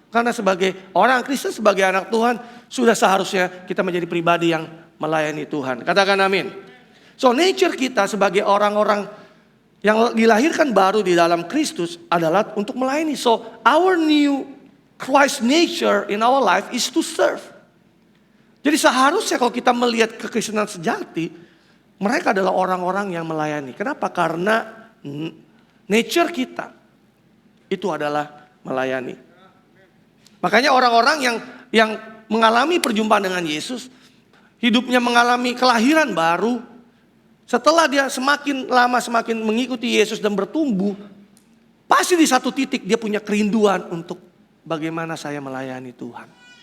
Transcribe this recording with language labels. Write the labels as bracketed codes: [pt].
[id] Karena sebagai orang Kristen, sebagai anak Tuhan, sudah seharusnya kita menjadi pribadi yang melayani Tuhan. Katakan amin. So nature kita sebagai orang-orang yang dilahirkan baru di dalam Kristus adalah untuk melayani. [en] So our new Christ nature in our life is to serve. [id] Jadi seharusnya kalau kita melihat kekristenan sejati, mereka adalah orang-orang yang melayani. Kenapa? Karena nature kita itu adalah melayani. Makanya orang-orang yang mengalami perjumpaan dengan Yesus, hidupnya mengalami kelahiran baru, setelah dia semakin lama semakin mengikuti Yesus dan bertumbuh, pasti di satu titik dia punya kerinduan untuk bagaimana saya melayani Tuhan.